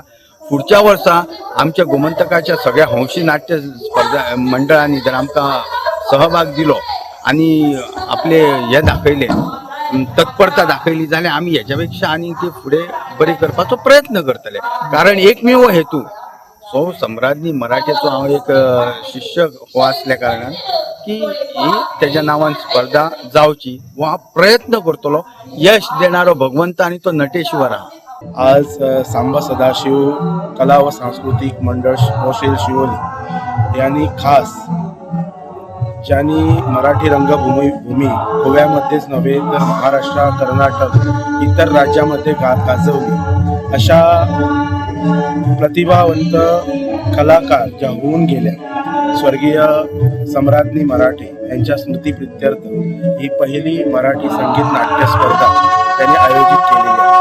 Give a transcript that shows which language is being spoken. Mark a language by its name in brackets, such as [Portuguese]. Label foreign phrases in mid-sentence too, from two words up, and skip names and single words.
[Konkani] पुढच्या वर्सा आमच्या गोमंतकाच्या सगळ्या हौशी नाट्य स्पर्धा मंडळांनी जर आमकां सहभाग दिलो आणि आपले हे दाखयले तत्परता दाखयली जाल्यार आमी हेच्या पेक्षा आनी ती फुडें बरी करपाचो प्रयत्न करतले. कारण एकमेव हेतू सौ सम्राज्ञी मराठीचो हांव एक शिष्य हो आसल्या कारणान की ही तेज्या नांवान स्पर्धा जावची हो हांव प्रयत्न करतलो. यश देणारो भगवंत आणि तो नटेश्वर आहा. [Marathi] आज सांबा सदाशिव कला व सांस्कृतिक मंडळ मोशेल शिवोली यांनी खास ज्यांनी मराठी रंगभूमी गोव्यामध्येच नव्हे तर महाराष्ट्र, कर्नाटक इतर राज्यामध्ये गाजवली अशा प्रतिभावंत कलाकार ज्या होऊन गेल्या स्वर्गीय सम्राज्ञी मराठे यांच्या स्मृतीप्रित्यर्थ ही पहिली मराठी संगीत नाट्य स्पर्धा त्यांनी आयोजित केलेली आहे.